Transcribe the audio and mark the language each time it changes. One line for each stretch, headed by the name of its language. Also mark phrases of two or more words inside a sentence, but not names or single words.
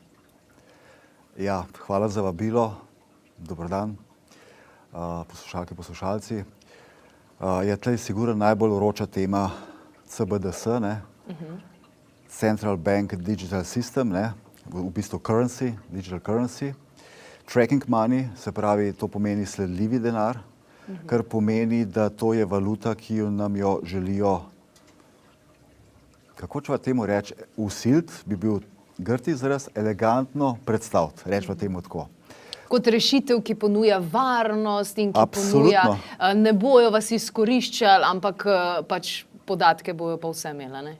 Slovenian: Ja, hvala za vabilo. Dober dan, poslušalke, poslušalci. Je tlej sigurno najbolj vroča tema CBDC,
English: Central Bank Digital System,
Slovenian: v bistvu
English: currency, digital currency. Tracking money,
Slovenian: se pravi, to pomeni sledljivi denar, kar pomeni, da to je valuta, ki nam jo želijo, kako ćeva temu reči, vsiliti, bi bil grd izraz, elegantno predstaviti, rečeva temu tako. Kot rešitev, ki ponuja varnost in ki ponuja, ne bojo vas izkoriščali, ampak pač podatke bojo pa vse imela, ne?